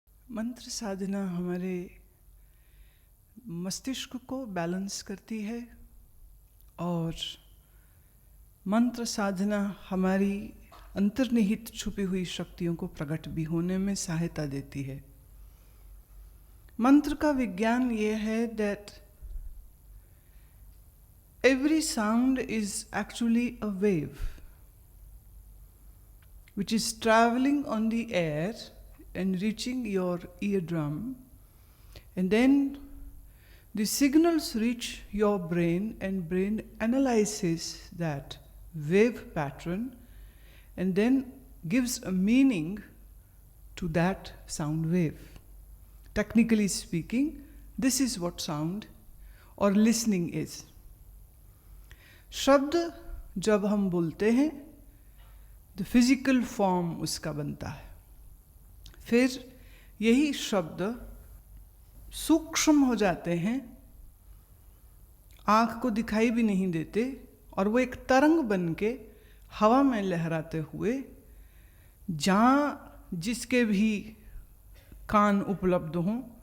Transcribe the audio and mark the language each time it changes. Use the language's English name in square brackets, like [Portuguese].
[Hindi] मंत्र साधना हमारे मस्तिष्क को बैलेंस करती है और मंत्र साधना हमारी अंतर्निहित छुपी हुई शक्तियों को प्रकट भी होने में सहायता देती है। मंत्र का विज्ञान ये है [English] that every sound is actually a wave which is traveling on the air and reaching your eardrum, and then the signals reach your brain and brain analyzes that wave pattern and then gives a meaning to that sound wave. Technically speaking, this is what sound or listening is. [Hindi] शब्द जब हम बोलते हैं [English] the physical form [Hindi] उसका बनता है, फिर यही शब्द सूक्ष्म हो जाते हैं, आँख को दिखाई भी नहीं देते और वो एक तरंग बन के हवा में लहराते हुए जहाँ जिसके भी कान उपलब्ध हों